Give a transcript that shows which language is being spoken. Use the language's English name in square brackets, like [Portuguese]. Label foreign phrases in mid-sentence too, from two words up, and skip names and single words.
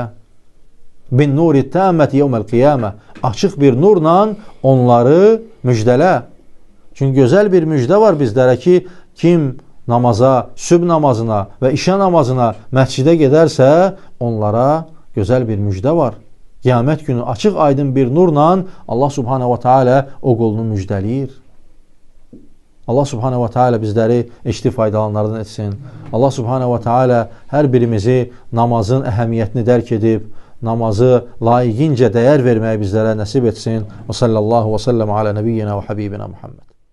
[Arabic] بالنور التام يوم القيامة. [Azerbaijani] Açıq bir nurla onları müjdələ. Çünki gözəl bir müjdə var bizlərə ki, kim namaza, sübh namazına və işə namazına məscidə gedərsə, onlara gözəl bir müjdə var. Qiyamət günü açıq aydın bir nurla [Arabic] الله سبحانه وتعالى [Azerbaijani] o qulunu müjdəliyir. [Arabic] الله سبحانه وتعالى [Azerbaijani] bizləri eşitib faydalanlardan etsin. [Arabic] الله سبحانه وتعالى [Azerbaijani] hər birimizi namazın əhəmiyyətini dərk edib, namazı layiqincə dəyər verməyi bizlərə nəsib etsin. [Arabic] وصلى الله وسلم على نبينا وحبيبنا محمد.